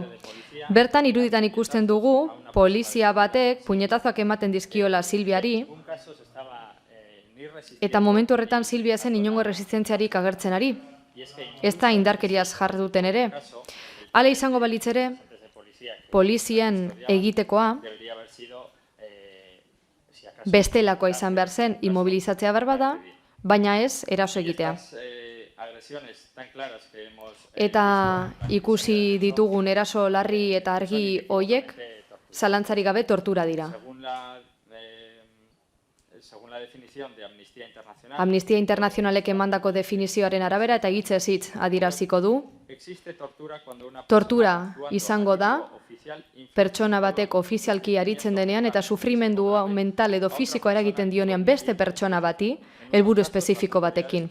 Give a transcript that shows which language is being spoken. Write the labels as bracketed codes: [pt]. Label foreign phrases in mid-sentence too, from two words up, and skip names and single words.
[eu] Bertan iruditan ikusten dugu polizia batek puñetazoak ematen dizkiola Silviari eta momentu horretan Silvia zen inongo resistentziarik agertzen ari. Ez da indarkeriaz jarduten ere. Hala izango balitz ere, polizien egitekoa bestelakoa izan behar zen immobilizatzea behar bada, baina ez eraso egitea. [es] agresiones tan claras que hemos... [eu] Eta ikusi ditugun eraso larri eta argi hoiek, zalantzarik gabe tortura dira. [es] Según la definición de Amnistía Internacional... [eu] Amnistia Internazionalek emandako definizioaren arabera eta hitzez hitz adieraziko du. Tortura izango da pertsona batek ofizialki aritzen denean eta sufrimendu mental edo fisikoa eragiten dionean beste pertsona bati, helburu espezifiko batekin.